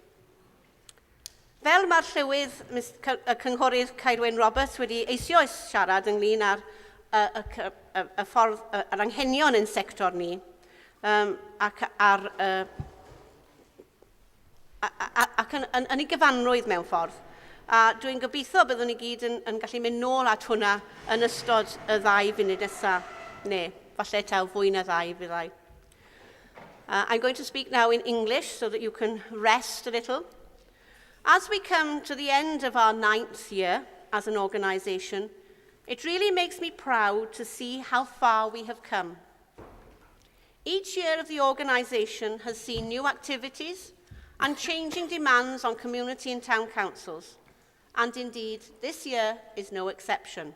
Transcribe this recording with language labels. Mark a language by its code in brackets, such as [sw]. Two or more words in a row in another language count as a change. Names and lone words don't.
[cy] Fel mae'r llywydd y Cynghorydd Caerwyn Roberts wedi eisoes siarad ynglyn â'r anghenion yn sector ni, ac yn ei gyfanrwydd mewn ffordd. A dwi'n gobeithio byddwn ni gyd yn gallu mynd nôl at hwnna yn ystod y 2 funud nesaf, neu falle taw fwy na 2 fyddai. [en] I'm going to speak now in English so that you can rest a little. As we come to the end of our 9th year as an organisation, it really makes me proud to see how far we have come. Each year of the organisation has seen new activities and changing demands on community and town councils, and indeed this year is no exception.